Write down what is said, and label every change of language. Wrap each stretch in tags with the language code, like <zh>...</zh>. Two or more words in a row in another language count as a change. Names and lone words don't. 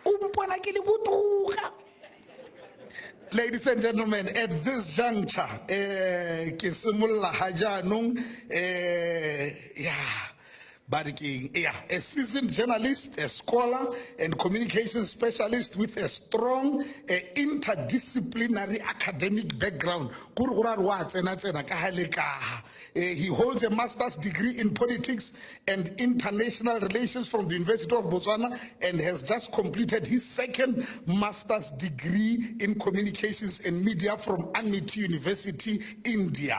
<en>Ladies and gentlemen, at this juncture,</en> <tn>ke simolla ha jaanong,</tn> <en>a seasoned journalist, a scholar, and communication specialist with a strong interdisciplinary academic background. He holds a master's degree in politics and international relations from the University of Botswana and has just completed his second master's degree in communications and media from Amity University, India.</en>